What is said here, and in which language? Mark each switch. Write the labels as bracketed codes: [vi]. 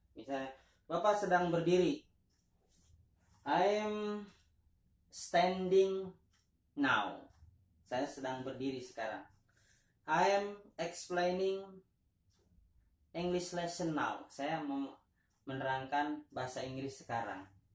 [id] Misalnya Bapak sedang berdiri, [en] I'm standing now. [id] Saya sedang berdiri sekarang. [en] I am explaining English lesson now. [id] Saya menerangkan bahasa Inggris sekarang.